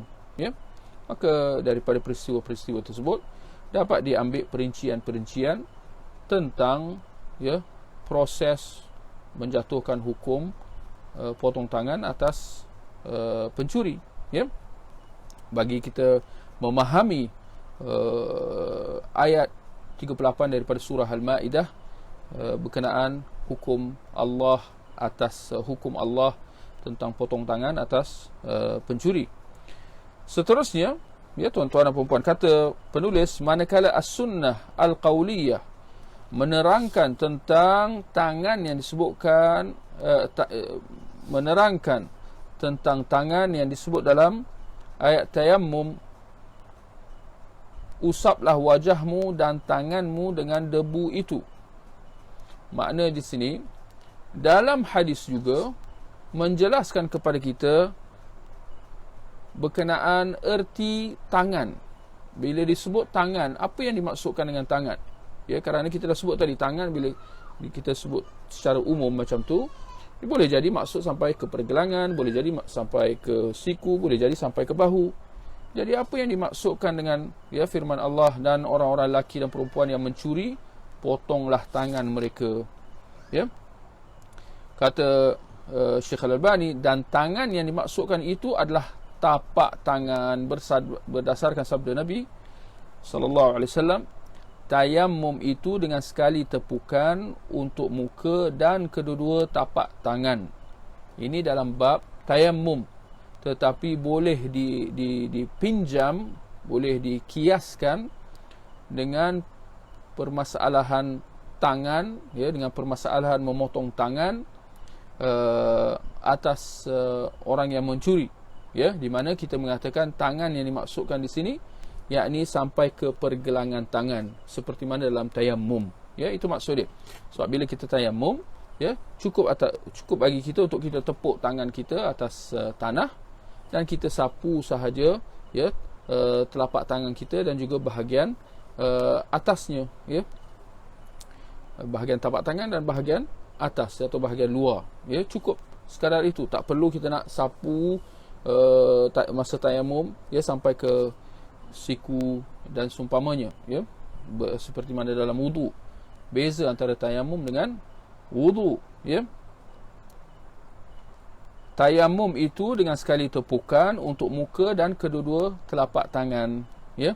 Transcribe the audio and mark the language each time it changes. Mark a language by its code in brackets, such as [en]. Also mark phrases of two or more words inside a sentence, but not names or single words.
[ms] Maka daripada peristiwa-peristiwa tersebut dapat diambil perincian-perincian tentang proses menjatuhkan hukum potong tangan atas pencuri. Bagi kita memahami ayat 38 daripada surah Al-Ma'idah berkenaan hukum Allah tentang potong tangan atas pencuri. Seterusnya, tuan-tuan dan puan-puan, kata penulis, manakala [ar] السنة القولية [ms] menerangkan tentang tangan yang disebutkan menerangkan tentang tangan yang disebut dalam ayat tayammum, usaplah wajahmu dan tanganmu dengan debu itu. Makna di sini dalam hadis juga menjelaskan kepada kita berkenaan erti tangan. Bila disebut tangan, apa yang dimaksudkan dengan tangan? Kerana kita dah sebut tadi, tangan bila kita sebut secara umum macam tu, boleh jadi maksud sampai ke pergelangan, boleh jadi sampai ke siku, boleh jadi sampai ke bahu. Jadi apa yang dimaksudkan dengan firman Allah, dan orang-orang lelaki dan perempuan yang mencuri, potonglah tangan mereka. Kata Syekh Al-Albani, dan tangan yang dimaksudkan itu adalah tapak tangan berdasarkan sabda Nabi [ar] صلى الله عليه وسلم, [ms] tayammum itu dengan sekali tepukan untuk muka dan kedua-dua tapak tangan. Ini dalam bab tayammum. tetapi boleh dipinjam, boleh dikiaskan dengan permasalahan tangan, ya, dengan permasalahan memotong tangan atas orang yang mencuri, ya, di mana kita mengatakan tangan yang dimaksudkan di sini yakni sampai ke pergelangan tangan, seperti mana dalam tayammum, ya, itu maksud dia. Sebab bila kita tayammum, ya, cukup bagi kita untuk kita tepuk tangan kita atas tanah dan kita sapu sahaja, ya, telapak tangan kita dan juga bahagian atasnya, ya, bahagian tapak tangan dan bahagian atas atau bahagian luar, ya, cukup sekadar itu. Tak perlu kita nak sapu masa tayammum, ya, sampai ke siku dan seumpamanya, ya, seperti mana dalam wudu. Beza antara tayammum dengan wudu, ya. Tayammum itu dengan sekali tepukan untuk muka dan kedua-dua telapak tangan, ya.